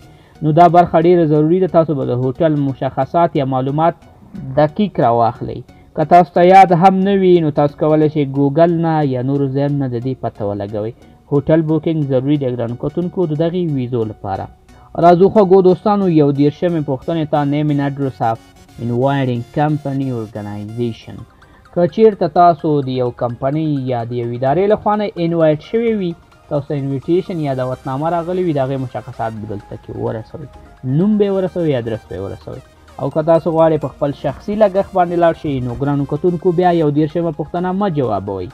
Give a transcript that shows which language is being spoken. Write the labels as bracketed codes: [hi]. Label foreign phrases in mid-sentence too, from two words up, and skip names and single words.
[ps] نو دا برخه ډیره ضروري ده، تاسو به د هوټل مشخصات یا معلومات دقیق راواخلئ. که تاسو ته یاد هم نه وي، نو تاسو کولی شئ ګوګل نه یا نورو ځایونو نه د دې پته ولګوئ. [en] hotel booking [ps] ضروري دی ګرانو کتونکو د دغې ویزو لپاره. راځو خوږو دوستانو 31مې پوښتنې ته. [en] name and address of inviting company organization. [ps] که چیرته تاسو د یو کمپنۍ یا د یو ادارې لخوا نه انوایټ شوي وي، تاسو ته انویټیشن یا دعوتنامه راغلی وي، د هغې مشخصات به دلته کې ورسوئ. نوم به یې ورسوئ، ادرس به یې ورسوئ. او که تاسو غواړئ په خپل شخصي لګښت باندې لاړ شئ، نو ګرانو کتونکو بیا 31مه پوښتنه مه جوابوئ.